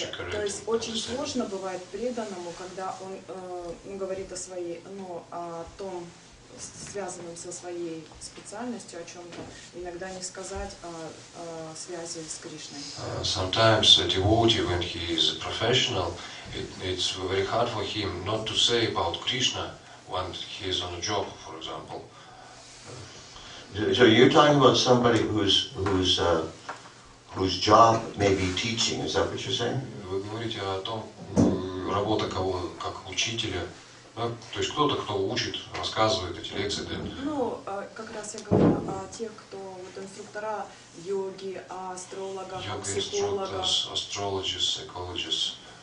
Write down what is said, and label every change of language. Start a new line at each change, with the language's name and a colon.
Russian: То есть очень сложно бывает преданному, когда он говорит о том, связанном со своей специальностью, о чем-то, иногда не сказать о связи с Кришной.
English: Sometimes a devotee, when he is a professional, it's very hard for him not to say about Krishna when he is on a job, for example. So you're talking about somebody whose job may be teaching. Is that what you're saying?
Russian: Вы говорите о том, работа кого как учителя, да? То есть кто-то, кто учит, рассказывает эти лекции. Да? Ну, как раз я говорю о тех, кто инструктора йоги, о астрологах, о психологах,
English: astrologists, psychologists,